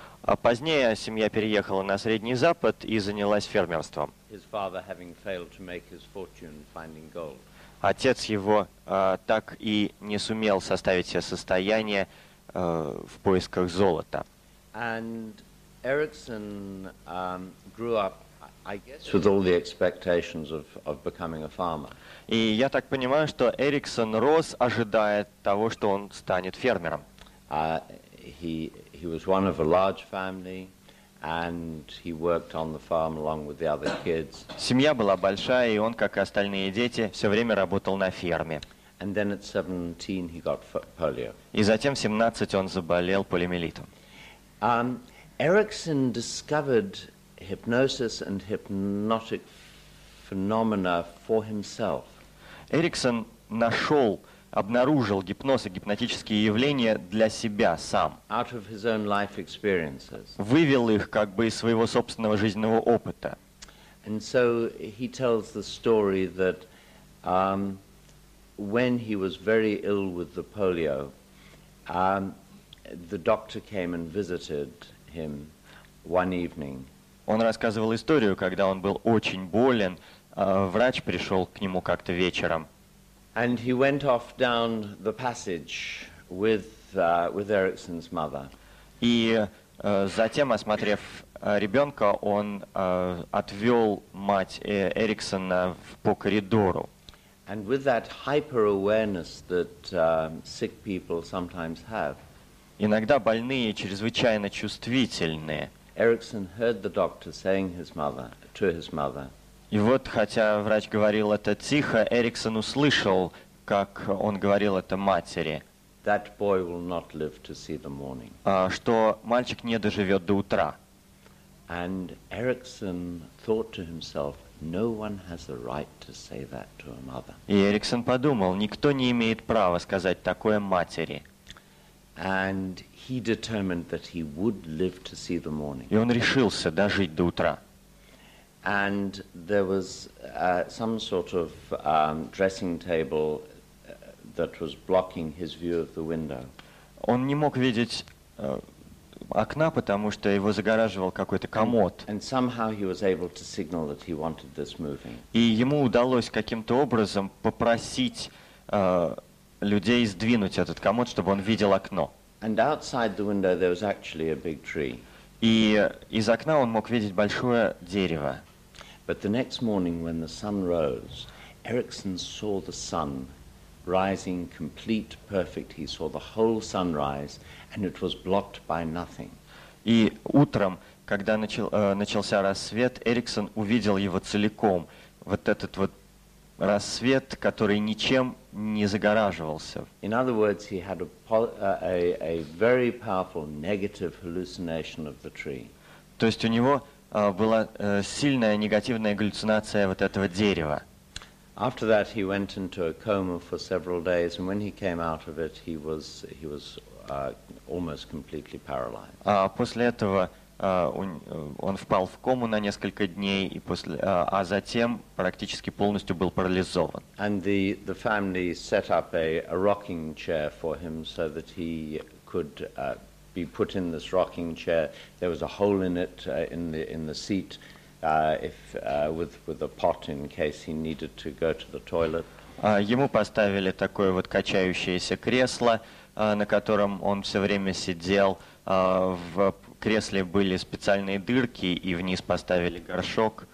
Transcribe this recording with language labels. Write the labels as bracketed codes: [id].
[ru] А позднее семья переехала на Средний Запад и занялась фермерством. [en] His father having failed to make his fortune finding gold. [ru] Отец его так и не сумел составить себе состояние в поисках золота. [en] And Erickson grew up, I guess, with all the expectations of becoming a farmer. [ru] И я так понимаю, что Эриксон рос, ожидая того, что он станет фермером. [en] He was one of a large family, and he worked on the farm along with the other kids. [ru] Семья была большая, и он, как и остальные дети, все время работал на ферме. [en] And then at 17 he got polio. [ru] И затем в 17 он заболел полиомиелитом. [en] Erickson discovered hypnosis and hypnotic phenomena for himself. [ru] Эриксон обнаружил гипноз и гипнотические явления для себя сам. [en] Out of his own life experiences. [ru] Вывел их как бы из своего собственного жизненного опыта. [en] And so he tells the story that when he was very ill with the polio, the doctor came and visited him one evening. [ru] Он рассказывал историю, когда он был очень болен, врач пришел к нему как-то вечером. [en] And he went off down the passage with Erickson's mother. [ru] И затем, осмотрев ребенка, он отвел мать Эриксона по коридору. [en] And with that hyper-awareness that sick people sometimes have, [ru] Иногда больные чрезвычайно чувствительные. [en] Erickson heard the doctor saying to his mother. [ru] И вот, хотя врач говорил это тихо, Эриксон услышал, как он говорил это матери, [en] That boy will not live to see the morning. [ru] Что мальчик не доживет до утра. [en] And Erickson thought to himself, no one has the right to say that to a mother. [ru] И Эриксон подумал, никто не имеет права сказать такое матери. [en] And he determined that he would live to see the morning. [ru] И он решился дожить до утра. [en] And there was some sort of dressing table that was blocking his view of the window. [ru] Он не мог видеть окна, потому что его загораживал какой-то комод. [en] And somehow he was able to signal that he wanted this moving. [ru] И ему удалось каким-то образом попросить людей сдвинуть этот комод, чтобы он видел окно. [en] And outside the window there was actually a big tree. [ru] И из окна он мог видеть большое дерево. [en] But the next morning when the sun rose, Erickson saw the sun rising complete, perfect. He saw the whole sunrise, and it was blocked by nothing. [ru] И утром, когда начался рассвет, Эриксон увидел его целиком. Вот этот вот рассвет, который ничем не загораживался. [en] In other words, he had a very powerful negative hallucination of the tree. [ru] То есть у него была сильная негативная галлюцинация вот этого дерева. [en] After that, he went into a coma for several days, and when he came out of it, he was almost completely paralyzed. [ru] После этого он впал в кому на несколько дней, а затем практически полностью был парализован. [en] And the family set up a rocking chair for him so that he could be put in this rocking chair. There was a hole in it in the seat, with a pot in case he needed to go to the toilet. [ru] Ему поставили такое вот качающееся кресло, на котором он все время сидел. В кресле были специальные дырки, и вниз поставили горшок.